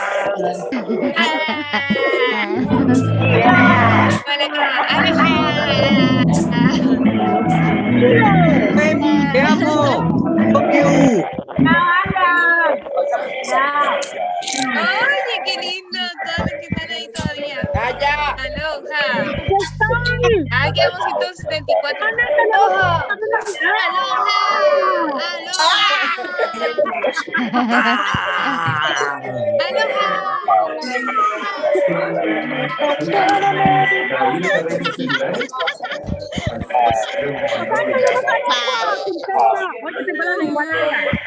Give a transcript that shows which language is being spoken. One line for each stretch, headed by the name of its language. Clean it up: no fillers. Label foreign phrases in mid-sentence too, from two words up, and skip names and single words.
Spanish: Emi, te amo.
English: Love you.
Spanish: Oye, qué lindo, todos los que están ahí todavía. Calla. Aloha. Ah, quedamos 174. Aloha.
Hawaiian: Aloha. Aloha. Aloha. Bye.